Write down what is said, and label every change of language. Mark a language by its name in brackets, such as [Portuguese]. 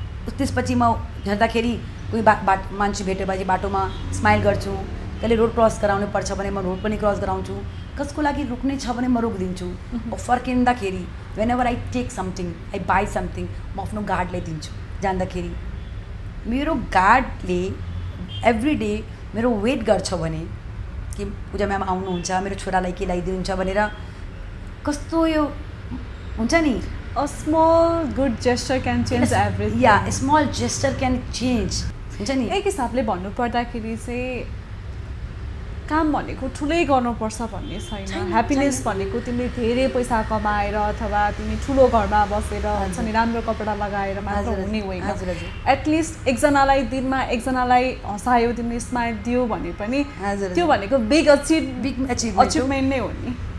[Nepali] त्यसपछि म झर्दाखेरि कोही मान्छे भेटेपछि बाटोमा स्माइल गर्छु कहिले रोड क्रस गराउनु पर्छ भने म रोड पनि क्रस गराउँछु कसको लागि रोक्नै छ भने म रोकिदिन्छु फर्किँदाखेरि [English] whenever I take something I buy something [Nepali] म आफ्नो गार्डलाई दिन्छु जाँदाखेरि मेरो गार्डले एभ्री डे मेरो वेट गर्छ भने कि पूजा म्याम आउनुहुन्छ मेरो छोरालाई के ल्याइदिनुहुन्छ भनेर कस्तो यो हुन्छ नि [English] A small good gesture can change everything. या small gesture can change [Nepali] हुन्छ नि एक हिसाबले भन्नुपर्दाखेरि चाहिँ काम भनेको ठुलै गर्नुपर्छ भन्ने छैन ह्याप्पिनेस भनेको तिमीले धेरै पैसा कमाएर अथवा तिमी ठुलो घरमा बसेर हुन्छ नि राम्रो कपडा लगाएर मात्र हुने होइन एटलिस्ट एकजनालाई दिनमा एकजनालाई हँसायो तिमीले स्माइल दियो भने पनि त्यो भनेको बिग अचिभमेन्ट नै हो नि